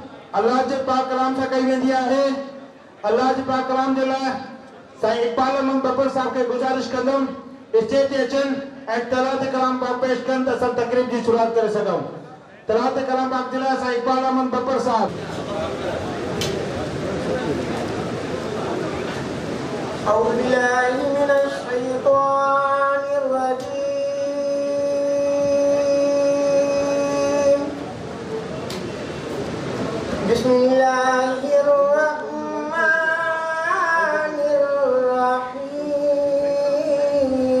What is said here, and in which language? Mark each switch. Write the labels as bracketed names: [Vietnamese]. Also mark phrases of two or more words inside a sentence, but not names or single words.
[Sindhi] अल्लाह जे पाक कलाम सां कई वेंदी आहे। अल्लाह जे पाक कलाम जे लाइ साईं इकबाल अहमद बब्बर साहब खे गुज़ारिश कंदुमि स्टेज ते अचनि ऐं तलात कलाम पाक पेश कनि त असां तकरीब जी शुरूआत करे सघूं। तलात कलाम पाक जे लाइ साईं इकबाल अहमद बब्बर साहब। [Arabic] أعوذ بالله من الشيطان الرجيم. بسم الله الرحمن الرحيم.